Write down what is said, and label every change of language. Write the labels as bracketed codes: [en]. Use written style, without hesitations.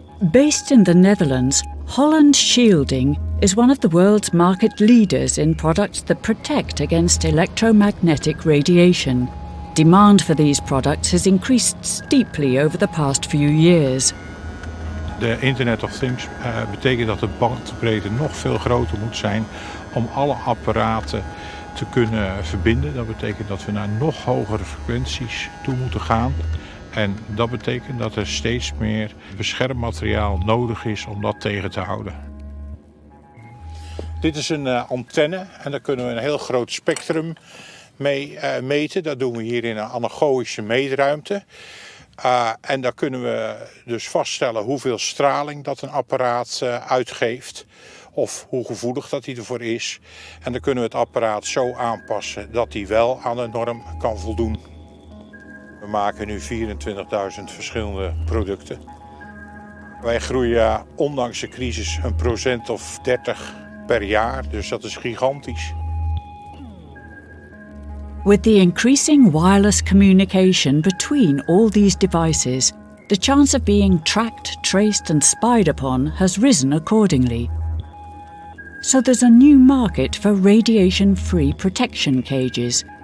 [en] Based in the Netherlands, Holland Shielding is one of the world's market leaders in products that protect against electromagnetic radiation. Demand for these products has increased steeply over the past few years. [nl] De Internet of Things betekent dat de bandbreedte nog veel groter moet zijn om alle apparaten te kunnen verbinden. Dat betekent dat we naar nog hogere frequenties toe moeten gaan. En dat betekent dat er steeds meer beschermmateriaal nodig is om dat tegen te houden. Dit is een antenne en daar kunnen we een heel groot spectrum mee meten. Dat doen we hier in een anechoïsche meetruimte. En daar kunnen we dus vaststellen hoeveel straling dat een apparaat uitgeeft. Of hoe gevoelig dat hij ervoor is. En dan kunnen we het apparaat zo aanpassen dat hij wel aan de norm kan voldoen. We maken nu 24.000 verschillende producten. Wij groeien ondanks de crisis 1% of 30 per jaar, dus dat is gigantisch. [en] With the increasing wireless communication between all these devices, the chance of being tracked, traced and spied upon has risen accordingly. So there's a new market for radiation-free protection cages.